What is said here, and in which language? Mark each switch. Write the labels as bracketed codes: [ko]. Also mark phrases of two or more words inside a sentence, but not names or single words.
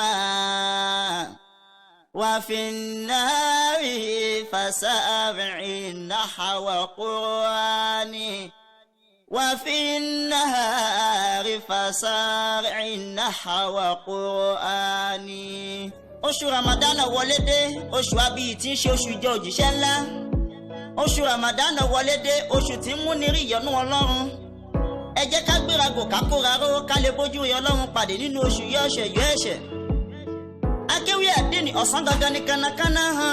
[ar] وفي النهار فسابع نحو قرآني وفي النهار فسارع نحو قرآني. [yo] oṣù Ramadan wọlé dé, oṣù abiyì tí ń ṣe oṣù ìjọ òjíṣẹ́ ńlá. oṣù Ramadan wọlé dé, oṣù tí ń mú ní rí ìyọ́nú Ọlọ́run. ẹ jẹ́ ká gbérago ká kóra ró ká lè bójú rí Ọlọ́run pàdé nínú oṣù yọ ẹ̀ṣẹ̀. akéwì àdínì ọ̀sán gangan ní kánnakánná hàn.